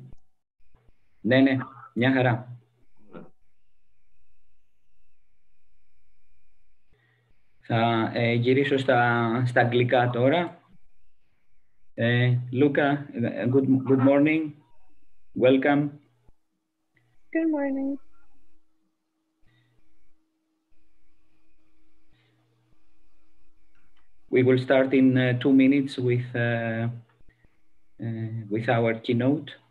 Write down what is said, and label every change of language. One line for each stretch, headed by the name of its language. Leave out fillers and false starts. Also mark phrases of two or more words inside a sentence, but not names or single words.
Greek: Ναι, μια χαρά. Θα γυρίσω στα αγγλικά τώρα.
English: Luca, good morning. Welcome. Good morning. We will start in 2 minutes with our keynote.